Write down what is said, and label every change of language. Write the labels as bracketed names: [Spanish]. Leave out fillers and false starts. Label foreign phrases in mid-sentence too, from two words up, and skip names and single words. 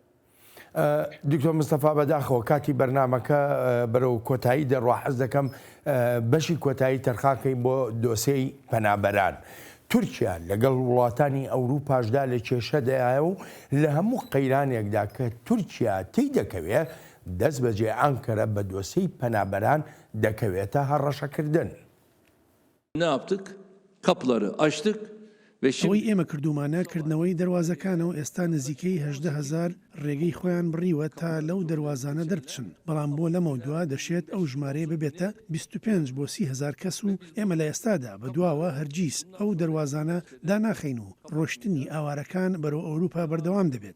[Central Kurdish] دکتۆر مستەفا بەداخەوە کاتی بەرنمەکە بەرەو کۆتایی دەڕوا حەز دەکەم بەشی کۆتایی تەرخاکەی بۆ دۆسەی پەنابەران. تورکیا لەگەڵ وڵاتانی ئەوروپاشدا لە کێشەدایە و لە هەموو قەیرانێکدا کە تورکیا تی دەکەوێت دەست بەجێ ئەنکەرە بە دۆسەی پەنابەران دەکەوێتە هەڕەشەکردن. [Turkish] Ne yaptık? Kapıları açtık. [Central Kurdish] ئەوەی ئێمە کردومانەکردنەوەی دەواازەکانەوە ئێستا نزیکەی 18,000 ڕێگەی خۆیان بڕیوە تا لەو دەواازانە دەربچن بەڵام بۆ لەمە دووە دەشێت ئەو ژمارەیە ببێتە 25 بۆ 30,000 کەس و ئێمە لە ئێستادا بە دواوە هەرگیز ئەو دەواازانە داناخین و ڕۆشتنی ئاوارەکان بەرەو ئەوروپا بەردەوام دەبێت.